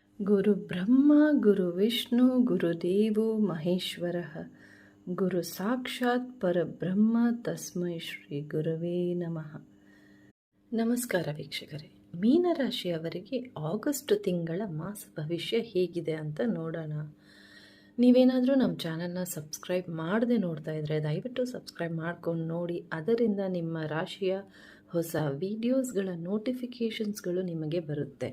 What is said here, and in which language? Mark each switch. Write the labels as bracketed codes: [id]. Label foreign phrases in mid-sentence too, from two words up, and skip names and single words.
[sa] ಗುರು ಬ್ರಹ್ಮ ಗುರು ವಿಷ್ಣು ಗುರುದೇವೋ ಮಹೇಶ್ವರಃ ಗುರು ಸಾಕ್ಷಾತ್ ಪರಬ್ರಹ್ಮ ತಸ್ಮೈ ಶ್ರೀ ಗುರವೇ ನಮಃ. [kn] ನಮಸ್ಕಾರ ವೀಕ್ಷಕರೇ, ಮೀನರಾಶಿಯವರಿಗೆ ಆಗಸ್ಟ್ ತಿಂಗಳ ಮಾಸ ಭವಿಷ್ಯ ಹೇಗಿದೆ ಅಂತ ನೋಡೋಣ. ನೀವೇನಾದರೂ ನಮ್ಮ ಚಾನಲ್ನ ಸಬ್ಸ್ಕ್ರೈಬ್ ಮಾಡದೆ ನೋಡ್ತಾ ಇದ್ದರೆ ದಯವಿಟ್ಟು ಸಬ್ಸ್ಕ್ರೈಬ್ ಮಾಡ್ಕೊಂಡು ನೋಡಿ. ಅದರಿಂದ ನಿಮ್ಮ ರಾಶಿಯ ಹೊಸ ವಿಡಿಯೋಸ್ಗಳ ನೋಟಿಫಿಕೇಷನ್ಸ್ಗಳು ನಿಮಗೆ ಬರುತ್ತೆ.